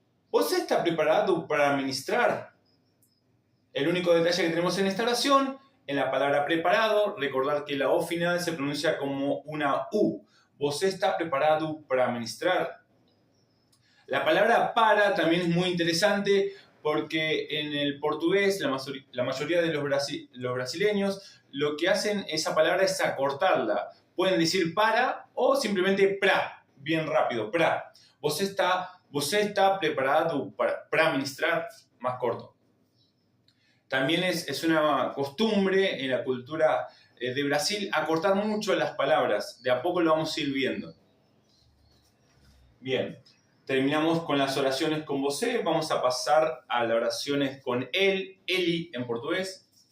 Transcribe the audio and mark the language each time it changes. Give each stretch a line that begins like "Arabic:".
Portuguese: ¿Você está preparado para ministrar?
Spanish: El único detalle que tenemos en esta oración, en la palabra preparado, recordar que la O final se pronuncia como una U.
Portuguese: ¿Você está preparado para ministrar?
Spanish: La palabra para también es muy interesante porque en el portugués la mayoría de los brasileños lo que hacen esa palabra es acortarla. Pueden decir para o simplemente pra, bien rápido, pra.
Portuguese: ¿Você está preparado para ministrar?
Spanish: Más corto. También es una costumbre en la cultura de Brasil acortar mucho las palabras. De a poco lo vamos a ir viendo. Bien, terminamos con las oraciones con você. Vamos a pasar a las oraciones con él, Eli en portugués.